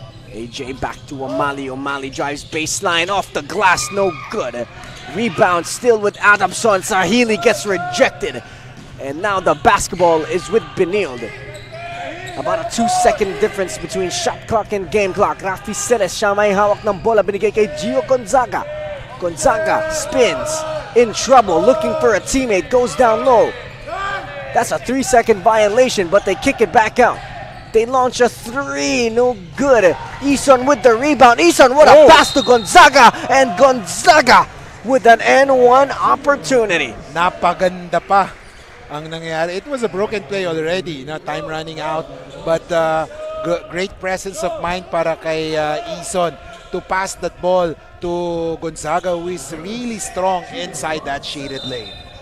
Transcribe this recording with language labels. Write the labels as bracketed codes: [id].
[en] AJ back to Umali. Umali drives baseline off the glass. No good. Rebound still with Adamson. Sahili gets rejected. And now the basketball is with Benilde. About a 2-second difference between shot clock and game clock. [tl] Rafi Ceres, siya may hawak ng bola, binigay kay Gio Gonzaga. [en] Gonzaga spins, in trouble, looking for a teammate, goes down low. That's a 3-second violation, but they kick it back out. They launch a 3, no good. Eason with the rebound. Eason, what a pass to Gonzaga, and Gonzaga with an N1 opportunity. [tl] Napaganda pa ang nangyari. [en] It was a broken play already, time running out, but great presence of mind [tl] para kay [en] Eason to pass that ball to Gonzaga, who is really strong inside that shaded lane.